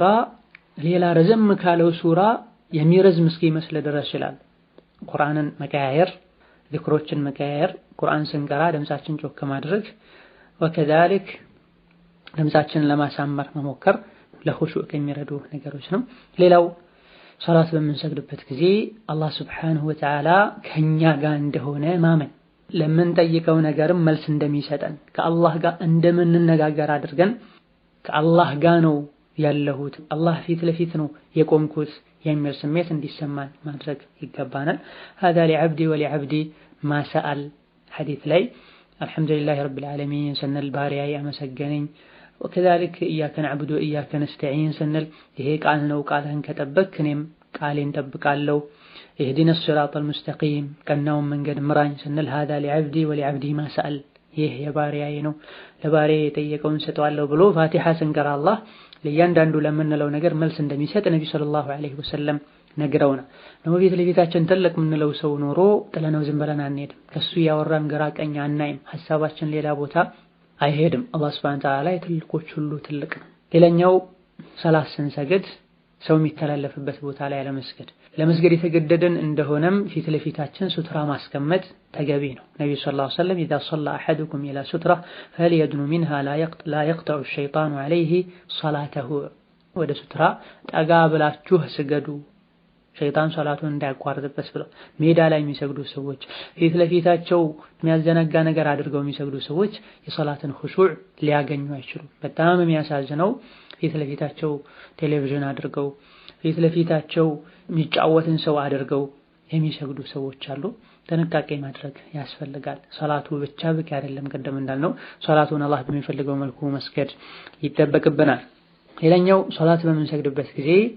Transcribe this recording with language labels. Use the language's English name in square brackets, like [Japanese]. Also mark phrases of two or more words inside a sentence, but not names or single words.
[Amharic] ሌላ ረዘም ካለው ሱራ የሚረዝም እስኪመስል ድረስ ይችላል። ቁርአንን መቀያየር፣ ዚክሮችን መቀያየር፣ ቁርአን ስንቀራ ድምጻችን ጮክ ማድረግ ወከዛሊክ ድምጻችንን ለማሳመር መሞከር ለኹሹዕ ከሚረዱ ነገሮች ነው። ሌላው ሰላት በምንሰግድበት ጊዜ አላህ [Arabic] سبحانه وتعالى [Amharic] ከኛ ጋር እንደሆነ ማመን፣ ለምንጠይቀው ነገርም መልስ እንደሚሰጠን ከአላህ ጋር እንደምንነጋገር አድርገን ከአላህ ጋር ነው ያለሁት አላህ ፊት ለፊት ነው የቆምኩት የሚል ስሜት እንዲሰማን ማድረግ ይገባናል። [Arabic] هذا لعبدي ولعبدي ما سأل [Amharic] ሐዲስ ላይ [Arabic] الحمد لله رب العالمين [Amharic] ስንል ባሪያ ያመሰገነኝ وكذلك [Arabic] إياك نعبد وإياك نستعين [Amharic] ስንል ይሄ ቃል ነው፣ ቃልህን ከጠበቅክ እኔም ቃሌን ጠብቃለሁ። [Arabic] اهدنا الصراط المستقيم [Amharic] ቀናውን መንገድ ምራኝ ስንል [Arabic] هذا لعبدي ولعبدي ما سأل [Amharic] ይህ የባሪያዬ ነው ለባሪያዬ የጠየቀውን ሰጠዋለሁ ብሎ ፋቲሃ ስንቀራ አላህ ለእያንዳንዱ ለምንለው ነገር መልስ እንደሚሰጥ ነብዩ [Arabic] صلى الله عليه وسلم [Amharic] ነግረውና ነው። ፊት ለፊታችን ትልቅ ምንለው ሰው ኖሮ ጥለነው ዝም ብለን አንሄድም። ከሱ ያወራን ግራ ቀኝ አናይም። ሐሳባችን ሌላ ቦታ አይሄድም። አላህ [Arabic] سبحانه وتعالى [Amharic] የትልቆች ሁሉ ትልቅ ነው። ሌላኛው ሰላት ስንሰግድ ሰው የሚተላለፍበት ቦታ ላይ አለመስገድ። ለመስገድ የተገደደን እንደሆነም ፊት ለፊታችን ሱትራ ማስቀመጥ ተገቢ ነው። ነብዩ [Arabic] صلى الله عليه وسلم إذا صلى أحدكم إلى سترة فليدن منها لا يقطع الشيطان عليه صلاته [Amharic] ወደ ሱትራ ጠጋ ብላችሁ ስገዱ ሸይጣን ሶላቱን እንዳያቋርጥበት ብለው ሜዳ ላይ የሚሰግዱ ሰዎች ፊት ለፊታቸው የሚያዘናጋ ነገር አድርገው የሚሰግዱ ሰዎች የሶላትን ኹሹዕ ሊያገኙ አይችሉም። በጣም የሚያሳዝነው ፊት ለፊታቸው ቴሌቪዥን አድርገው ፊት ለፊታቸው የሚጫወትን ሰው አድርገው የሚሰግዱ ሰዎች አሉ። ጥንቃቄ ማድረግ ያስፈልጋል። ሶላቱ ብቻ በቂ አይደለም። ቀደም እንዳልነው ሶላቱን አላህ በሚፈልገው መልኩ መስገድ ይጠበቅብናል። ሌላኛው ሶላት በምንሰግድበት ጊዜ